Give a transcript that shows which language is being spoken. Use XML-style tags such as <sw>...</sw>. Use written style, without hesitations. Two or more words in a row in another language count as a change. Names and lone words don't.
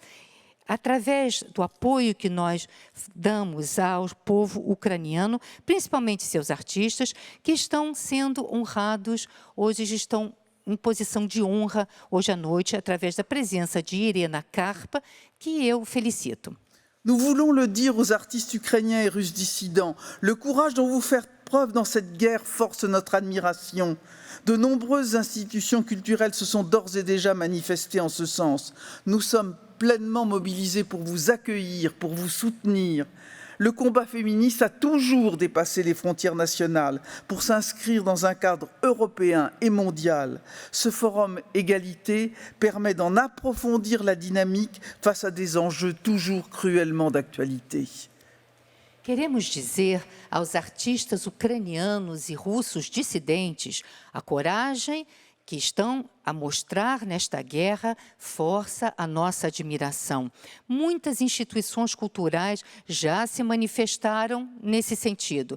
<pt>Através do apoio que nós damos ao povo ucraniano, principalmente seus artistas, que estão sendo honrados, hoje estão em posição de honra, hoje à noite, através da presença de Irena Karpa, que eu felicito.</pt> <fr>Nous voulons le dire aux artistes ukrainiens et russes dissidents, le courage dont vous faites preuve dans cette guerre force notre admiration. De nombreuses institutions culturelles se sont d'ores et déjà manifestées en ce sens. Nous sommes pleinement mobilisés pour vous accueillir, pour vous soutenir. Le combat féministe a toujours dépassé les frontières nationales pour s'inscrire dans un cadre européen et mondial. Ce forum égalité permet d'en approfondir la dynamique face à des enjeux toujours cruellement d'actualité.</fr> <pt>Queremos dizer aos artistas ucranianos e russos dissidentes a coragem que estão a mostrar nesta guerra força a nossa admiração. Muitas instituições culturais já se manifestaram nesse sentido.</pt>